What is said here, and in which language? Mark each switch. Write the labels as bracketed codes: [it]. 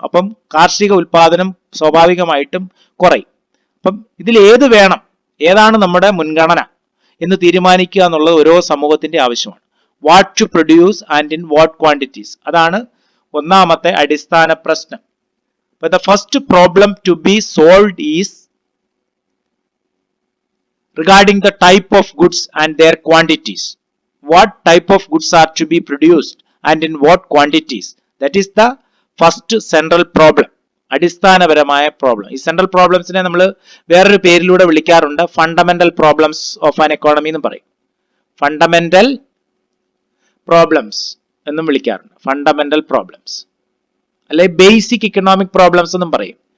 [ml] അപ്പം കാർഷിക ഉൽപാദനം സ്വാഭാവികമായിട്ടും കുറയും. അപ്പം ഇതിൽ ഏത് വേണം, ഏതാണ് നമ്മുടെ മുൻഗണന എന്ന് തീരുമാനിക്കുക എന്നുള്ളത് ഓരോ സമൂഹത്തിന്റെ ആവശ്യമാണ്. [en] what to produce and in what quantities, [ml] അതാണ് ഒന്നാമത്തെ അടിസ്ഥാന പ്രശ്നം. [en] But the first problem to be solved is regarding the type of goods and their quantities. What type of goods are to be produced and in what quantities? That is the first central problem. [ml] അടിസ്ഥാനപരമായ problem. ഈ central പ്രോബ്ലംസിനെ നമ്മൾ വേറൊരു പേരിലൂടെ വിളിക്കാറുണ്ട്, [en] fundamental problems of an economy [ml] എന്നും പറയും. Fundamental problems എന്നും വിളിക്കാറുണ്ട്. Fundamental problems അല്ലെ ബേസിക് ഇക്കണോമിക് പ്രോബ്ലംസ് എന്നും പറയും.